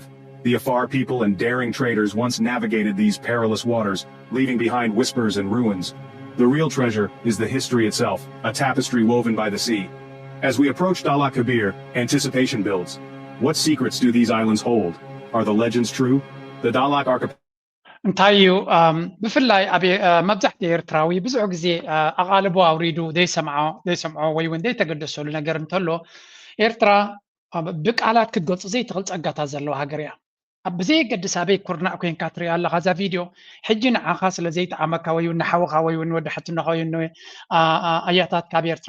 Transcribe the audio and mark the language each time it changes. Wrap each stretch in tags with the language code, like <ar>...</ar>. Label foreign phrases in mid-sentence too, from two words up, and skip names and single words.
<en>The Afar people and daring traders once navigated these perilous waters, leaving behind whispers and ruins. The real treasure is the history itself, a tapestry woven by the sea. As we approach Dahlak Kabir, anticipation builds. What secrets do these islands hold? Are the legends true? The Dahlak archipelago</en> <ti>እንታይ እዩ ብፍላይ ኣብ መብዛሕትኡ ኤርትራዊ ብዙሕ ግዜ ኣቓልቦ ኣውሪዱ ዘይሰምዖ ወይ እውን ዘይተገደሰሉ ነገር እንተሎ ኤርትራ ብቃላት ክትገልፆ ዘይትኽእል ፀጋታት ዘለዎ ሃገር እያ ብዘየገድስ ኣበይ ኩርናዕ ኮንካ ትሪኣ ኣለኻ እዛ ቪድዮ ሕጂ ንዓኻ ስለ ዘይጠዓመካ ወይ እውን ንሓውኻ ወይ እውን ወዲ ሕትነኻ ወይ ኣያታት ካብ ኤርትራ</ti>